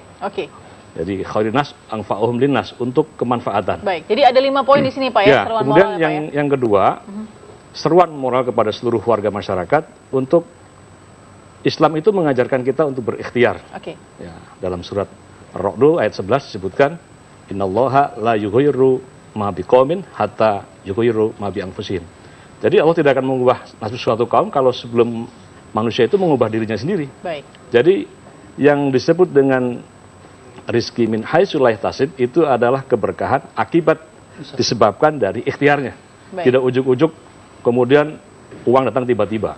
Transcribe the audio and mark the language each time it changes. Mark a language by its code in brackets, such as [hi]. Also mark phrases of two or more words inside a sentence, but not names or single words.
[id] Jadi [ar] خير الناس أنفعهم للناس, [id] untuk kemanfaatan. Baik, jadi ada 5 poin di sini Pak ya, seruan kemudian moral yang kedua, seruan moral kepada seluruh warga masyarakat untuk Islam itu mengajarkan kita untuk berikhtiar. Ya, dalam surat Ar-Ra'd ayat 11 disebutkan, [ar] إن الله لا يغير ما بقوم حتى يغيروا ما بأنفسهم. [id] Jadi Allah tidak akan mengubah nasib suatu kaum kalau sebelum manusia itu mengubah dirinya sendiri. Baik. Jadi yang disebut dengan rizki [ar] من حيث لا يحتسب [id] itu adalah keberkahan akibat disebabkan dari ikhtiarnya. Tidak ujuk-ujuk kemudian uang datang tiba-tiba.